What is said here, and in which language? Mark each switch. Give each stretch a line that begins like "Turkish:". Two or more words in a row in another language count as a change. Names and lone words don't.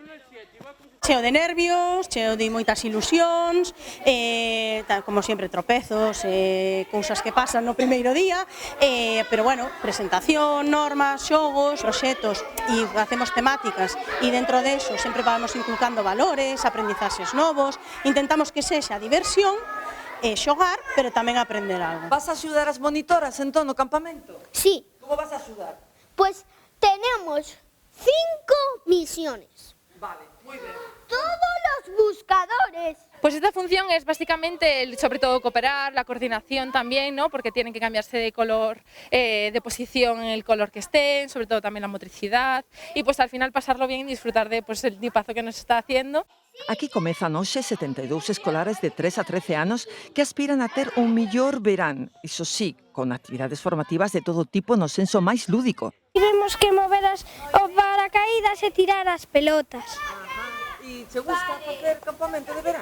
Galician: Cheo de nervios, cheo de moitas ilusións, como sempre tropezos, cousas que pasan no primeiro día, pero bueno, presentación, normas, xogos, proxectos e facemos temáticas e dentro deso sempre vamos inculcando valores, aprendizaxes novos, intentamos que sexa diversión, xogar, pero tamén aprender algo. Vas a axudar as monitoras entón no campamento? Sí. Como vas a axudar?
Spanish: Pues tenemos 5 misiones.
Galician: Vale, moi ben.
Spanish: Todos los buscadores. Pues esta función es básicamente, sobre todo, cooperar, la coordinación también, ¿no? Porque tienen que cambiarse de color, de posición en el color que estén, sobre todo también la motricidad, y pues al final pasarlo bien y disfrutar de pues, el tipazo que nos está haciendo.
Galician: Aquí comezan hoxe 72 escolares de 3 a 13 anos que aspiran a ter un mellor verán, iso sí, con actividades formativas de todo tipo no senso máis lúdico. Tivemos que mover os paracaídas e tirar as pelotas. E te gusta facer campamento de verán?